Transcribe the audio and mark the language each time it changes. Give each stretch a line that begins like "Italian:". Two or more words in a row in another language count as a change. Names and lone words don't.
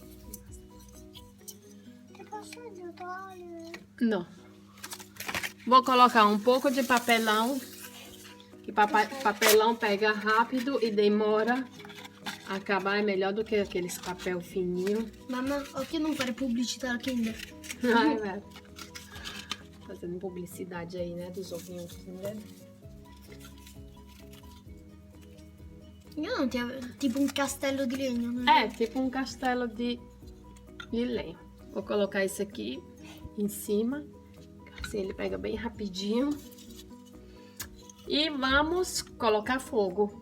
Portuguese: Não. Vou colocar um pouco de papelão. Que papelão pega rápido e demora a acabar, é melhor do que aqueles papel fininho.
Italian: Mamma, perché non fare pubblicità Kinder?
Portuguese: Ai, velho. Fazendo publicidade aí, né, dos ovinhos Kinder.
Italian: Io non ti avevo... tipo un castello di legno.
Portuguese: Né? É, tipo um castelo de lenha. Vou colocar esse aqui em cima, assim ele pega bem rapidinho. E vamos colocar fogo.